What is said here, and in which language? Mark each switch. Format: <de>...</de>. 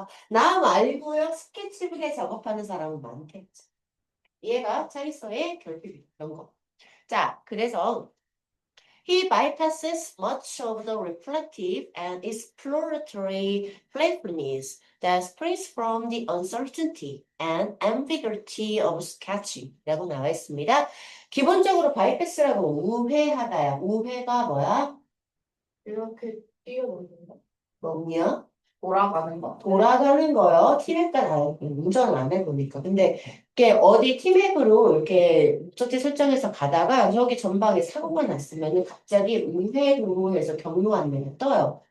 <ko>나 말고요. 스케치북에 작업하는 사람은 많겠지. 이해가 차리서의 결핍이 이런 거. 자, 그래서</ko> <en>he bypasses much of the reflective and exploratory playfulness that springs from the uncertainty and ambiguity of sketching</en> <ko>라고 나와 있습니다. 기본적으로 바이패스라고 우회하다야. 우회가 뭐야? 이렇게 뛰어오는 거. 뭐냐? 돌아가는 거. 돌아가는 거요. 티맵과 다르게 운전을 안 해보니까. 근데 이게 어디 티맵으로 이렇게 목적지 설정해서 가다가 저기 전방에 사고가 났으면은 갑자기 우회도로에서 경로 안내가 떠요.</ko>